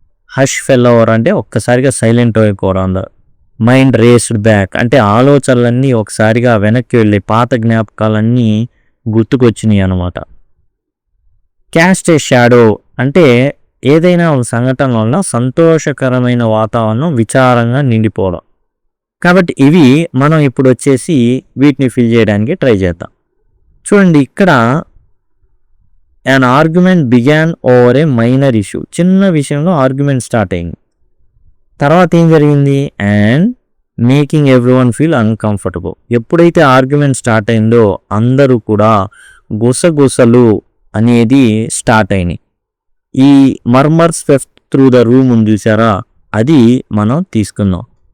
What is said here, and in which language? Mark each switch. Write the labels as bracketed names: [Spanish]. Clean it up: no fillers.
[English] hush fell over [Telugu] అంటే ఒక్కసారిగా silent అయిపోవడం. [English] mind raced back [Telugu] అంటే ఆలోచనలన్నీ ఒకసారిగా వెనక్కి వెళ్ళి పాత జ్ఞాపకాలన్నీ గుర్తుకొచ్చినాయి అనమాట. [English] cast a shadow [Telugu] అంటే ఏదైనా ఒక సంఘటన వల్ల సంతోషకరమైన వాతావరణం విచారంగా నిండిపోవడం. కాబట్టి ఇవి మనం ఇప్పుడు వచ్చేసి వీటిని ఫిల్ చేయడానికి ట్రై చేద్దాం. చూడండి, ఇక్కడ [English] an argument began over a minor issue. [Telugu] చిన్న విషయంలో ఆర్గ్యుమెంట్ స్టార్ట్ అయింది. తర్వాత ఏం జరిగింది? [English] And making everyone feel uncomfortable. [Telugu] ఎప్పుడైతే ఆర్గ్యుమెంట్ స్టార్ట్ అయిందో అందరూ కూడా గుసగుసలు అనేది స్టార్ట్ అయినాయి. ఈ [English] murmurs swept through the room [Telugu] ఉంది చూసారా, అది మనం తీసుకుందాం.